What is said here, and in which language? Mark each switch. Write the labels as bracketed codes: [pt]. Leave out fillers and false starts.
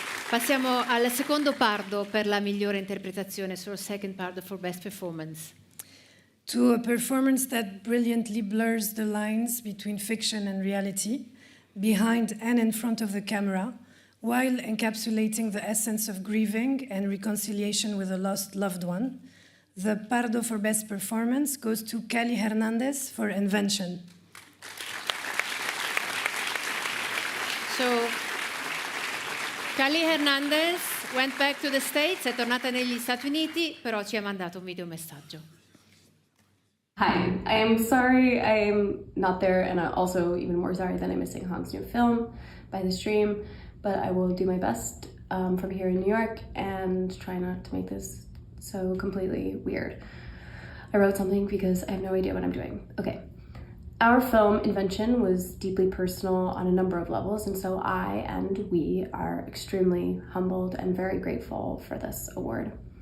[it] Passiamo al secondo Pardo per la migliore interpretazione, [en] so second Pardo for best performance. To a performance that brilliantly blurs the lines between fiction and reality, behind and in front of the camera, while encapsulating the essence of grieving and reconciliation with a lost loved one. The Pardo for Best Performance goes to Cali Hernandez for Invention. So, Cali Hernandez went back to the States, [it] è tornata negli Stati Uniti, però ci ha mandato un video messaggio. [en] Hi, I am sorry I am not there, and I'm also even more sorry that I'm missing Han's new film by the stream, but I will do my best from here in New York and try not to make this so completely weird. I wrote something because I have no idea what I'm doing. Okay. Our film, Invention, was deeply personal on a number of levels, and so I and we are extremely humbled and very grateful for this award.